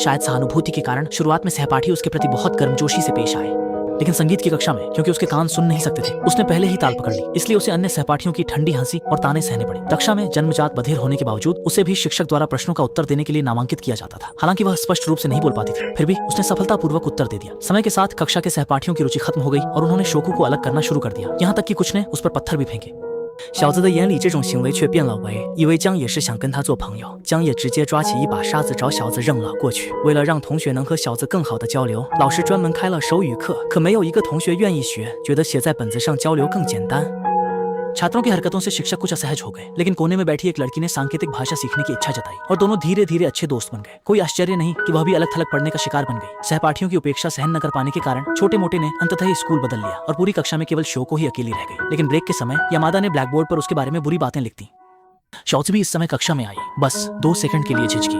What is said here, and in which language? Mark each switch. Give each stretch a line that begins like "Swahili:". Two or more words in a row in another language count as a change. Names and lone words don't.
Hindi: शायद सहानुभूति के कारण शुरुआत में सहपाठी उसके प्रति बहुत गर्मजोशी से पेश आए, लेकिन संगीत की कक्षा में क्योंकि उसके कान सुन नहीं सकते थे, उसने पहले ही ताल पकड़ ली, इसलिए उसे अन्य सहपाठियों की ठंडी हंसी और ताने सहने पड़े। कक्षा में जन्मजात बधिर होने के बावजूद उसे भी शिक्षक द्वारा प्रश्नों का उत्तर देने के लिए नामांकित किया जाता था। हालांकि वह स्पष्ट रूप से नहीं बोल पाती थी, फिर भी उसने सफलतापूर्वक उत्तर दे दिया। समय के साथ कक्षा के सहपाठियों की रुचि खत्म हो गई और उन्होंने शोको को अलग करना शुरू कर दिया। यहाँ तक कि कुछ ने उस पर पत्थर भी फेंके।
Chinese: 小子的眼里这种行为却变了味，以为江野是想跟他做朋友，江野直接抓起一把沙子找小子扔了过去。为了让同学能和小子更好的交流，老师专门开了手语课，可没有一个同学愿意学，觉得写在本子上交流更简单。
Hindi: छात्रों की हरकतों से शिक्षक कुछ असहज हो गए, लेकिन कोने में बैठी एक लड़की ने सांकेतिक भाषा सीखने की इच्छा जताई और दोनों धीरे धीरे अच्छे दोस्त बन गए। कोई आश्चर्य नहीं कि वह भी अलग थलग पढ़ने का शिकार बन गई। सहपाठियों की उपेक्षा सहन न कर पाने के कारण छोटे मोटे ने अंततः स्कूल बदल लिया और पूरी कक्षा में केवल शोको ही अकेली रह गई। लेकिन ब्रेक के समय यामादा ने
English: black board
Hindi: पर उसके बारे में बुरी बातें लिख दी। शाओजी भी इस समय कक्षा में आई, बस 2 सेकंड के लिए झिझकी।